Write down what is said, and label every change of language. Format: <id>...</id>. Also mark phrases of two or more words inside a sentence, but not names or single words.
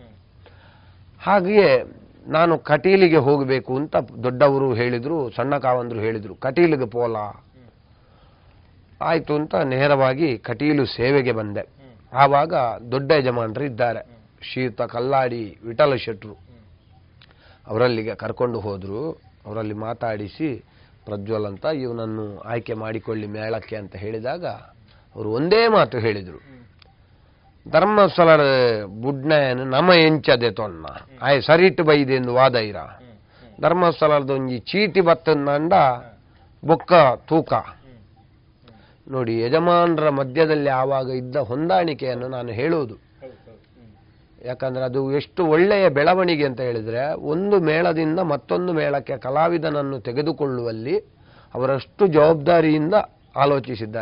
<kn>ಹಾಗೆಯೇ ನಾನು ಕಟೀಲಿಗೆ ಹೋಗಬೇಕು ಅಂತ ದೊಡ್ಡವರು ಹೇಳಿದರು, ಸಣ್ಣ ಕಾವಂದರು ಹೇಳಿದರು, ಕಟೀಲಿಗೆ ಪೋಲ ಆಯಿತು ಅಂತ ನೇರವಾಗಿ ಕಟೀಲು ಸೇವೆಗೆ ಬಂದೆ. ಆವಾಗ ದೊಡ್ಡ ಯಜಮಾನರು ಇದ್ದಾರೆ, ಶ್ರೀಯುತ ಕಲ್ಲಾಡಿ ವಿಠಲ ಶೆಟ್ರು. ಅವರಲ್ಲಿಗೆ ಕರ್ಕೊಂಡು ಹೋದರು. ಅವರಲ್ಲಿ ಮಾತಾಡಿಸಿ, ಪ್ರಜ್ವಲ್ ಅಂತ ಇವನನ್ನು ಆಯ್ಕೆ ಮಾಡಿಕೊಳ್ಳಿ ಮೇಳಕ್ಕೆ ಅಂತ ಹೇಳಿದಾಗ ಅವರು ಒಂದೇ ಮಾತು ಹೇಳಿದರು,</kn> <tcy>ಧರ್ಮಸ್ಥಳದ ಬುಡ್ನೆಯನ್ನು ನಮ ಎಂಚದೆ ತೊನ್ನ ಆಯ್ ಸರಿಟ್ಟು ಬೈದೆಂದು ವಾದೈರ, ಧರ್ಮಸ್ಥಳದೊಂಜಿ ಚೀಟಿ ಬತ್ತಂದ ಬೊಕ್ಕ ತೂಕ.</tcy> <kn>ನೋಡಿ, ಯಜಮಾನರ ಮಧ್ಯದಲ್ಲಿ ಆವಾಗ ಇದ್ದ ಹೊಂದಾಣಿಕೆಯನ್ನು ನಾನು ಹೇಳುವುದು. ಯಾಕಂದರೆ ಅದು ಎಷ್ಟು ಒಳ್ಳೆಯ ಬೆಳವಣಿಗೆ ಅಂತ ಹೇಳಿದರೆ, ಒಂದು ಮೇಳದಿಂದ ಮತ್ತೊಂದು ಮೇಳಕ್ಕೆ ಕಲಾವಿದನನ್ನು ತೆಗೆದುಕೊಳ್ಳುವಲ್ಲಿ ಅವರಷ್ಟು ಜವಾಬ್ದಾರಿಯಿಂದ ಆಲೋಚಿಸಿದ್ದಾರೆ.</kn>